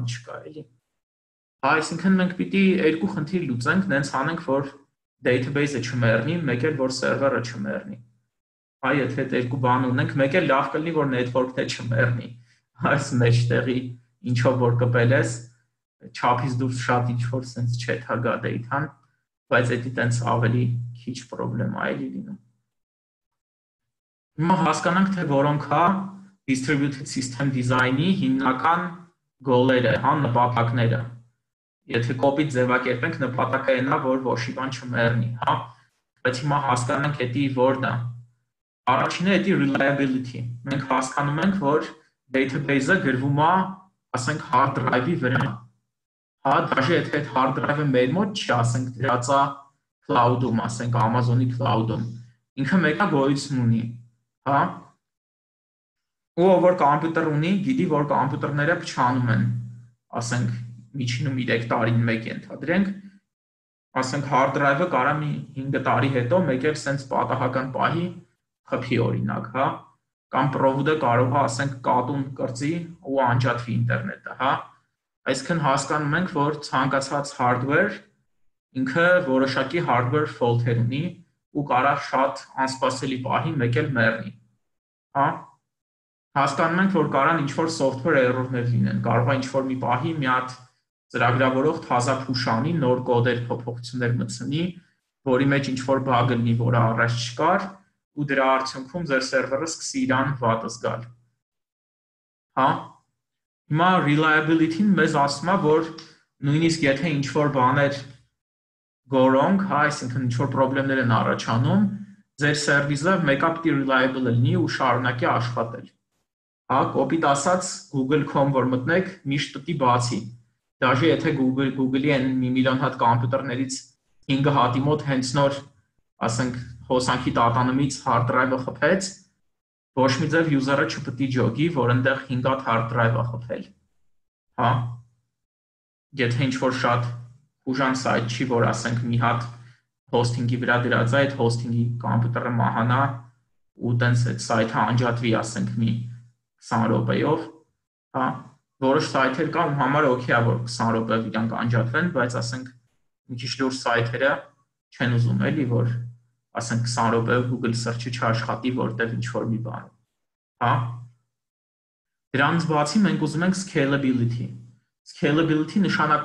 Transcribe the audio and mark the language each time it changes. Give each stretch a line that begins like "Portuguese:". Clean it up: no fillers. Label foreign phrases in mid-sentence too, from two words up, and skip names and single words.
Armenian: չկա, էլի։ Հա, այսինքն մենք պիտի երկու խնդիր լուծենք, նենց անենք, որ database-ը չմեռնի, մեկ էլ որ server-ը չմեռնի։ Հա, եթե այդ երկու բան ունենք, մեկ էլ լավ կլինի, որ network-ը չմեռնի։ Այս մեջտեղի ինչով որ կպել ես, չափից դուրս շատ ինչ որ sense չէ թա գա data-ն, բայց դա տենց ավելի քիչ խնդրեմ այլի լինում։ Հիմա հասկանանք, թե որոնք է
English: distributed system design-
Armenian: ի հիմնական գոլերը, հա, նպատակները։ Եթե կոպիտ ձևակերպենք, նպատակը այն է, որ ոչ մի բան չմեռնի, հա։ Բայց հիմա հասկանանք դա որն է։ Առաջինը դա reliability։ Մենք հասկանում ենք, որ database-ը գրվում է, ասենք
English: hard drive-
Armenian: ի վրա։ Հա, դաժե եթե այդ
English: hard drive-
Armenian: ը մեր մոտ չի, ասենք դրած է cloud-ում, ասենք Amazon-ի cloud-ում, ինքը մեկը գոյություն ունի, հա։ Ու որ կոմպյուտեր ունի, գիտի, որ կոմպյուտերները փչանում են, ասենք միջինում 3 տարին մեկ ենթադրենք, ասենք
English: hard drive-
Armenian: ը կարա մի 5 տարի հետո մեկ էլ սենց պատահական պահի խփի օրինակ, հա, կամ պրովոդը կարող է, ասենք կատուն կրծի ու անջատվի ինտերնետը, հա։ Այսինքն հասկանում ենք, որ ցանկացած hardware ինքը որոշակի
English: hardware fault-
Armenian: եր ունի ու կարա շատ անսպասելի պահի մեկ էլ մեռնի, հա։ Հասկանում ենք, որ կարան ինչ-որ
English: software error-
Armenian: ներ լինեն, կարող է ինչ-որ մի պահի մի հատ ծրագրավորող թազա push անի, նոր կոդեր փոփոխություններ մտցնի, որի մեջ ինչ-որ bug լինի, որը առաջ չկար, ու դրա արդյունքում ձեր server-ը սկսի իրան վատը զգալ։ Հա։ Հիմա reliability-ն մեզ ասում է, որ նույնիսկ եթե ինչ-որ բաներ
English: go wrong,
Armenian: հա, այսինքն ինչ-որ խնդիրներ են առաջանում, ձեր service-ը մեկը պիտի reliable լինի ու շարունակի աշխատել։ Հա, կոպիտ ասած Google.com որ մտնեք, միշտ պիտի բացի։ Դաժե եթե Google-ի են 1 միլիոն հատ կոմպյուտերներից 5 հատի մոտ հենց նոր, ասենք, հոսանքի տատանումից
English: hard drive-
Armenian: ը խփեց, Ոչ մի ձև user-ը չպետք է ջոգի, որ այնտեղ 5 հատ
English: hard drive-
Armenian: ը խփել։ Հա։ Եթե ինչ-որ շատ ուժան сайт չի, որ ասենք մի հատ hosting-ի վրա դրած է, այդ hosting-ի կոմպյուտերը մահանա ու տենց այդ сайթը անջատվի, ասենք մի 20 րոպեով, հա, որոշ сайթեր կան, ում համար օքեյ է, որ 20 րոպեով իրանք անջատվեն, բայց ասենք մի քիչ լուրջ сайթերը չեն ուզում էլի, որ ասենք 20 րոպեով Google search-ը չաշխատի, որտեղ ինչ-որ մի բան, հա։ Դրանից բացի մենք ուզում ենք scalability։ Scalability նշանակում